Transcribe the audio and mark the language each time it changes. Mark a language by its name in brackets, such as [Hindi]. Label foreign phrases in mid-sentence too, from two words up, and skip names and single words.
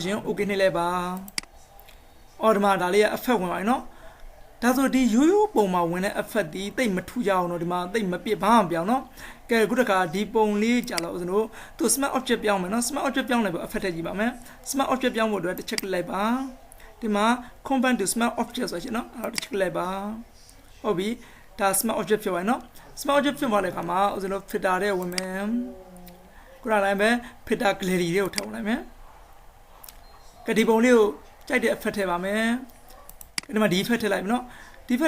[Burmese] ရှင် okay နှိပ်လိုက်ပါအော်ဒီမှာဒါလေးက effect ဝင်ပါနော်ဒါဆိုဒီရိုးရိုးပုံမှာဝင်တဲ့ effect ဒီတိတ်မထူကြအောင်တော့ဒီမှာတိတ်မပြစ်ဘာမှမပြောင်းနော်ကဲခုတခါဒီပုံလေးကြာလို့ဦးဇင်းတို့သူ [English] smart object [Burmese] ပြောင်းမယ်နော် [English] smart object [Burmese] ပြောင်းလိုက်ပြီး effect ထည့်ကြည့်ပါမယ် [English] smart object [Burmese] ပြောင်းဖို့အတွက်တစ်ချက်လိုက်ပါဒီမှာ [English] combine to smart object [Burmese] ဆိုရှင် နော်အဲ့တော့တစ်ချက်လိုက်ပါဟုတ်ပြီဒါ [English] smart object [Burmese] ဖြစ်ပါနော် [English] smart object [Burmese] ဖြစ်သွားတဲ့အခါမှာဦးဇင်းတို့ filter တဲ့ဝင်မယ်ခုနလိုက်မယ် [English] filter gallery [Burmese] တွေကိုထောက်လိုက်မယ်ကဲဒီပုံလေးကိုကြိုက်တဲ့ effect ထည့်ပါမယ်ဒီမှာဒီ effect ထည့်လိုက်ပြီနော်ဒီ effect ထ